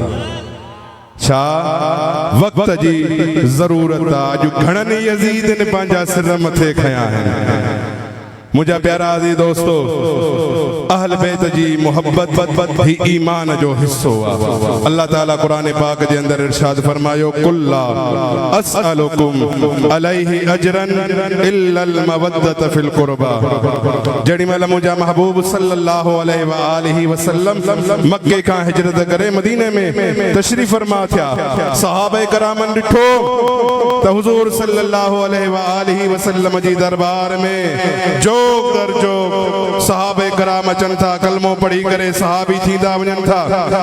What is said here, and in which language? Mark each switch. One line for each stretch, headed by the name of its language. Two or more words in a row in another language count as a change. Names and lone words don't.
Sindhi: छा वक्त जी ज़रूरत आहे। अॼु घणनि यज़ीद ने पंहिंजा सिर मथे खया आहिनि। मुझा प्यारा अज़ीज़ दोस्तो, अहल बैत जी मोहब्बत ही ईमान जो हिस्सो आहे। अल्लाह ताला कुरान पाक जे अंदर इरशाद फरमायो,
Arabic: قل لا أسألكم عليه أجرا إلا المودة في القربى.
Sindhi: जड़ी महिल मुझा महबूब
Arabic: صلى الله عليه وسلم
Sindhi: मक्के खां हिजरत करे मदीने में तशरीफ फरमा थिया। सहाबा करामन ॾिठो त हुज़ूर
Arabic: صلى الله عليه وسلم
Sindhi: जी दरबार में जोग दर जोग सहाबे कराम अचन था, कलमो पढ़ी करे सहाबी थींदा वञन था।